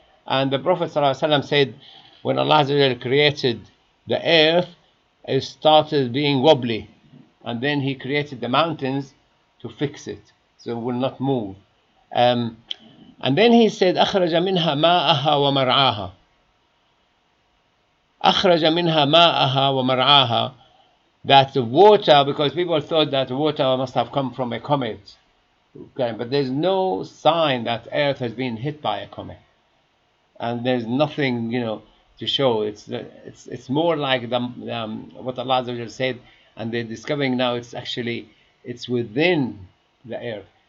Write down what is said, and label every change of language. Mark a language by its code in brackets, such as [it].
[en] And the Prophet ﷺ said, when Allah created the earth, it started being wobbly, and then he created the mountains to fix it so it will not move. And then he said, [ar] أخرج منها ماءها ومرعاها. أخرج منها ماءها ومرعاها. [en] That the water, because people thought that water must have come from a comet. Okay, but there's no sign that Earth has been hit by a comet. And there's nothing, to show. It's more like what Allah said, and they're discovering now it's within the earth.